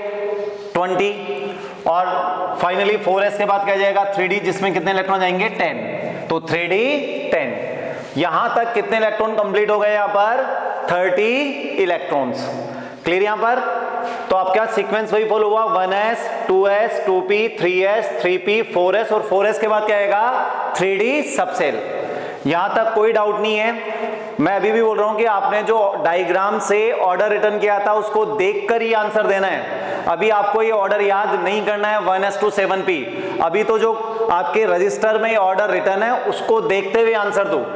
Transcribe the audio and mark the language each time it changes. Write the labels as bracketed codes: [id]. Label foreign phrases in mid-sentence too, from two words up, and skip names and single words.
[hi] 20। और फाइनली 4s के बाद क्या जाएगा? 3d, जिसमें कितने इलेक्ट्रॉन जाएंगे? 10। तो 3d 10। यहां तक कितने इलेक्ट्रॉन कंप्लीट हो गए? यहां पर 30 इलेक्ट्रॉन्स। क्लियर यहां पर। तो आपका सीक्वेंस वही फॉलो हुआ, 1s 2s 2p 3s 3p 4s और 4s के बाद क्या आएगा? 3d सबसेल। यहां तक कोई डाउट नहीं है। मैं अभी भी बोल रहा हूं कि आपने जो डायग्राम से [en] order return [hi] किया था उसको देखकर ही आंसर देना है। अभी आपको ये ऑर्डर याद नहीं करना है 1s to 7p। अभी तो जो आपके रजिस्टर में [en] order return [hi] है उसको देखते हुए आंसर दो।